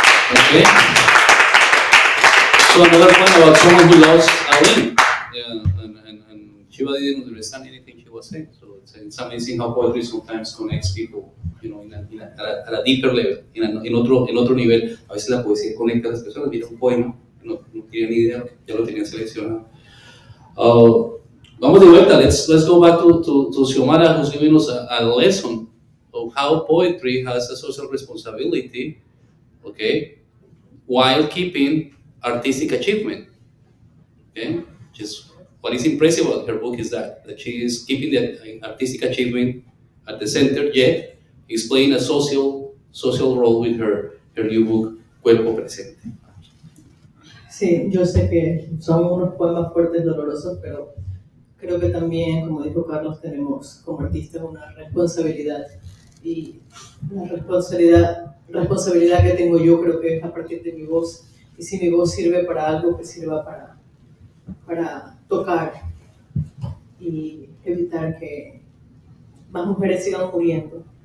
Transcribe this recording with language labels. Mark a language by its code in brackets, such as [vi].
[en] Okay. So another point about someone who lost a limb. Yeah, and Shiva didn't understand anything she was saying. So it's amazing how poetry sometimes connects people, you know, at a deeper level, [es] en otro nivel. A veces la poesía conecta a las personas. Mira un poema, no tienen ni idea, ya lo tenían seleccionado. Vamos de vuelta. [en] Let's go back to Siomara, who's giving us a lesson of how poetry has a social responsibility, okay, while keeping artistic achievement. Okay, just what is impressive about her book is that she is keeping the artistic achievement at the center, yet is playing a social role with her new book, Cuerpo Presente. [es] Sí, yo sé que son unos poemas fuertes, dolorosos, pero creo que también, como dijo Carlos, tenemos como artistas una responsabilidad. Y la responsabilidad que tengo yo creo que es a partir de mi voz. Y si mi voz sirve para algo, que sirva para tocar y evitar que más mujeres sigan muriendo.